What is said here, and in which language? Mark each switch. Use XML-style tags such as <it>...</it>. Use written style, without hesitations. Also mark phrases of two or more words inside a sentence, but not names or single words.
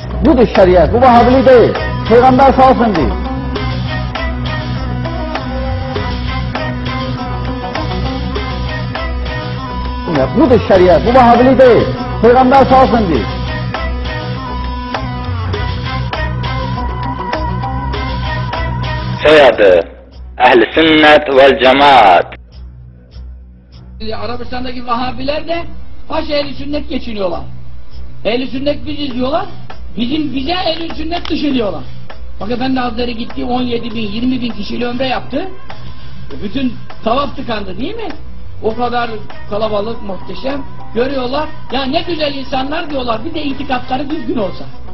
<az>budur şəriət, bu vahabilik deyil. Peyğəmbər salsın deyil. Budur şəriət, bu vahabilik deyil. Peyğəmbər salsın deyil. Soyadı Əhl-i Sünnət vəl Cemaat.</az> <tr>Arabistan'daki Vahabiler de baş ehl-i sünnet geçiniyorlar. Ehl-i sünnet biziz diyorlar. Bize ehl-i sünnet dışı diyorlar. Bak Efendi Hazretleri gitti 17 bin, 20 bin kişiyle ömre yaptı. Bütün tavaf tıkandı değil mi? O kadar kalabalık, muhteşem. Görüyorlar. Ya ne güzel insanlar diyorlar. Bir de itikatları düzgün olsa.</tr>